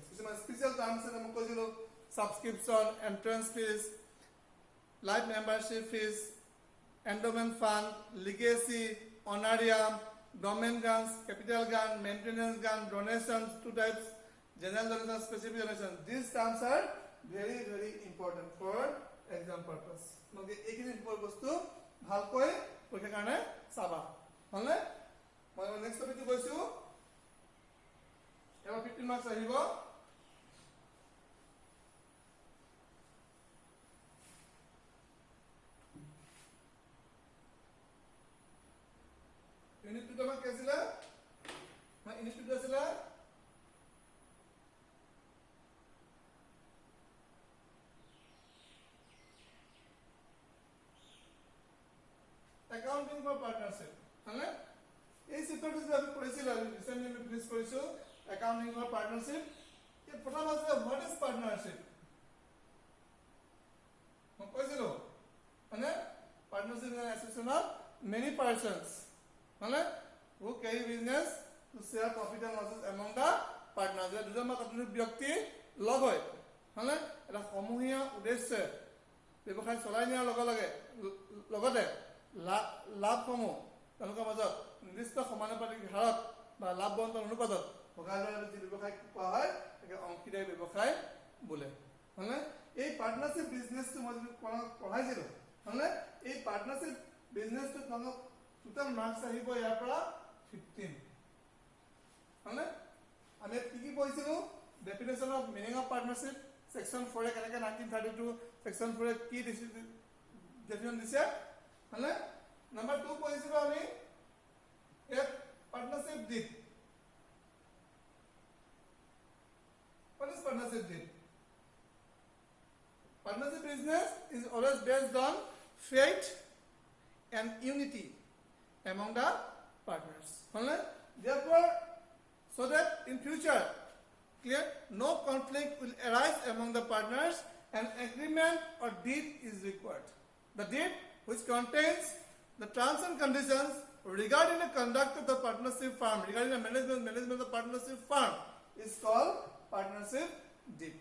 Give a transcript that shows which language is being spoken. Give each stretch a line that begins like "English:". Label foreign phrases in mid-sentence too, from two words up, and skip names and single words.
English: This is my special terms and subscription, entrance fees, life membership fees, endowment fund, legacy, honorarium, government grants, capital grant, maintenance grant, donations, two types, general donation, specific donation. These terms are very very important for exam purpose.
Assamese: Okay, এইখিনি important বস্তু ভালকৈ পৰীক্ষাৰ কাৰণে চাবা হলে মই নেক্সট টপিকটো কৈছো এবাৰ 15 মাৰ্কস আহিব ইউনিট 2 তোমাক কি আছিল মই ইউনিট 2 আছিল
English: accounting for partnership
Assamese: হলে এই চিত্ৰটো যে আমি পঢ়িছিলো ৰিসেন্টলি আমি ফিনিশ কৰিছো
English: accounting for partnership
Assamese: এই প্ৰথম আছে
English: what is partnership
Assamese: মই কৈছিলো মানে
English: partnership is an association of many persons হলে who carry business to share profit and losses among the partners
Assamese: দুজন বা ততোধিক ব্যক্তি লগ হয় হলে এটা সমূহীয়া উদ্দেশ্যে ব্যৱসায় চলাই নিয়াৰ লগতে লাভসমূহ তেওঁলোকৰ মাজত নিৰ্দিষ্ট সমানুপাতিক হাৰত বা লাভ বণ্টন অনুপাতত ভগাই লোৱাৰ যি ব্যৱসায় কোৱা হয় তাকে অংশীদাৰী ব্যৱসায় বোলে হলে এই
English: partnership businessটো
Assamese: মই যদি পঢ়াইছিলো হলে এই
English: partnership businessটো
Assamese: তোমাক
English: total marks
Assamese: আহিব ইয়াৰ পৰা 15 হলে আমি কি কি পঢ়িছিলো
English: definition of meaning of partnership section 4
Assamese: এ কেনেকৈ 1932 সেকশন 4 এ কি ডেফিনেশ্যন দিছে হলে
English: number 2 position
Assamese: আমি এক
English: partnership deed what is partnership deed partnership business is always based on faith and unity among the partners hole therefore so that in future clear no conflict will arise among the partners an agreement or deed is required the deed which contains the terms and conditions regarding the conduct of the partnership firm, regarding the management of the partnership firm is called partnership deed.